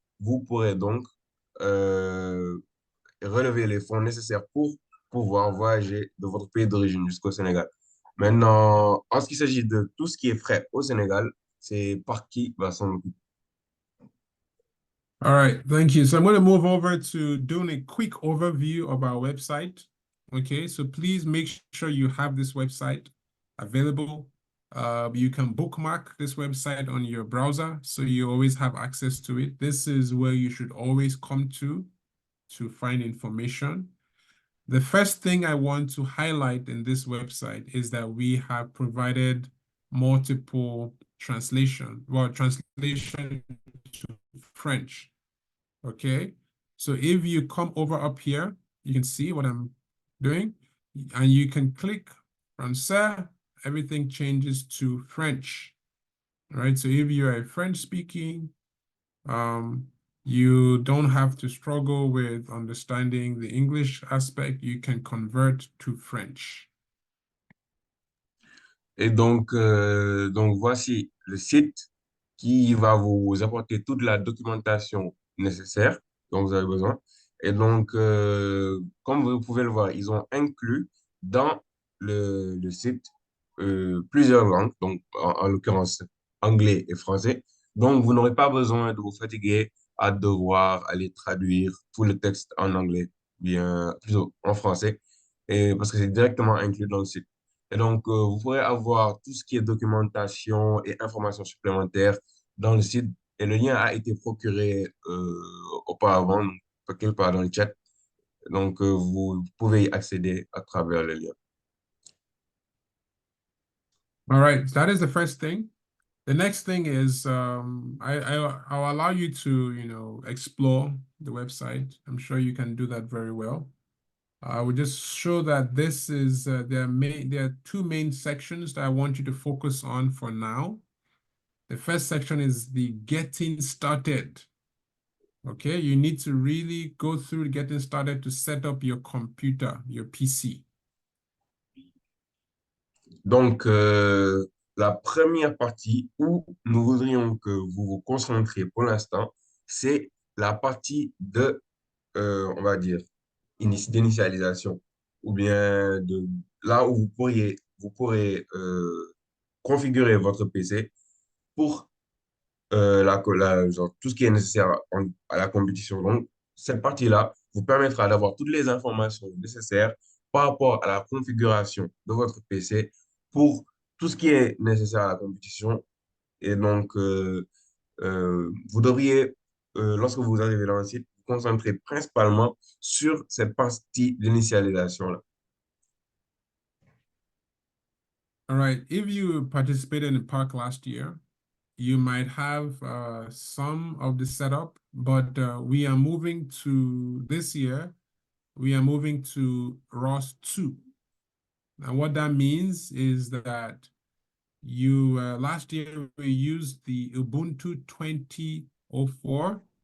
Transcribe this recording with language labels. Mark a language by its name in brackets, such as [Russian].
[French] Vous pourrez donc euh, relever les fonds nécessaires pour pouvoir voyager de votre pays d'origine jusqu'au Sénégal. Maintenant, en ce qui s'agit de tout ce qui est frais au Sénégal, c'est par qui va s'en occuper. [English] All right, thank you. So I'm going to move over to doing a quick overview of our website. Okay, so please make sure you have this website available. You can bookmark this website on your browser so you always have access to it. This is where you should always come to find information. The first thing I want to highlight in this website is that we have provided multiple translation to French. Okay, so if you come over up here, you can see what I'm doing, and you can click Français, everything changes to French. right? So if you are French speaking, you don't have to struggle with understanding the English aspect. You can convert to French. [French] Et donc voici le site qui va vous apporter toute la documentation nécessaire dont vous avez besoin. Et donc, comme vous pouvez le voir, ils ont inclus dans le site plusieurs langues, donc en l'occurrence anglais et français. Donc, vous n'aurez pas besoin de vous fatiguer à devoir aller traduire tout le texte en anglais, bien plutôt en français, et parce que c'est directement inclus dans le site. Et donc, vous pourrez avoir tout ce qui est documentation et informations supplémentaires dans le site. Et le lien a été procuré auparavant, donc, quelque part dans le chat. Donc, vous pouvez y accéder à travers le lien. [English] All right, that is the first thing. The next thing is I'll allow you to, explore the website. I'm sure you can do that very well. I will just show that this is there are two main sections that I want you to focus on for now. The first section is the getting started. Okay, you need to really go through getting started to set up your computer, your PC. [French] Donc, la première partie où nous voudrions que vous vous concentriez pour l'instant, c'est la partie de, on va dire, d'initialisation, ou bien de là où vous pourrez configurer votre PC pour genre, tout ce qui est nécessaire à la compétition. Donc, cette partie-là vous permettra d'avoir toutes les informations nécessaires par rapport à la configuration de votre PC pour tout ce qui est nécessaire à la compétition. Et donc, vous devriez, lorsque vous arrivez dans le site, vous concentrer principalement sur cette partie d'initialisation-là. [English] All right, if you participated in PARC last year, you might have some of the setup, but we are moving to this year, we are moving to ROS 2. And what that means is that you last year we used the Ubuntu 2004.